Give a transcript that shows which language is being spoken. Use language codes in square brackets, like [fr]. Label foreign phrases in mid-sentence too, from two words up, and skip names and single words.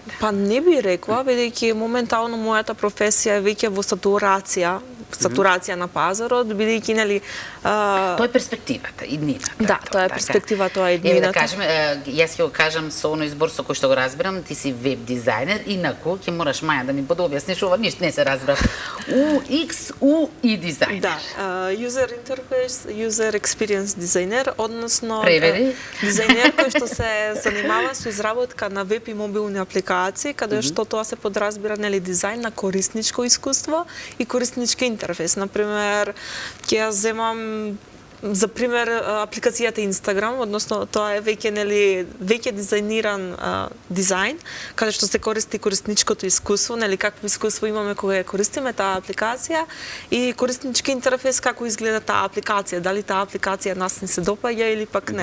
[mk] Не би рекла, бидејќи моментално мојата професија е веќе во сатурација сатурација на пазарот, бидејќи нели Тоа е перспективата, иднината. Да, тоа е перспектива, тоа е Еве да иднината. кажеме, јас ќе го кажам со оној збор со кој што го разбирам, ти си веб дизајнер, инаку ќе мораш Маја да ми подобјасниш ова, ништо не се разбрав. UX, UI дизајнер. Да, [en] user interface, user experience [mk] дизајнер, односно Преведи. дизајнер кој што се занимава со изработка на веб и мобилни апликации, каде што тоа се подразбира нели дизајн на корисничко искуство и кориснички интерфейс. Например, ќе ја земам за пример апликацијата Instagram, односно тоа е веќе дизајниран дизајн, каде што се користи корисничкото искуство, нели какво искуство имаме кога ја користиме таа апликација и кориснички интерфейс како изгледа таа апликација, дали таа апликација нас не се допаѓа или пак не.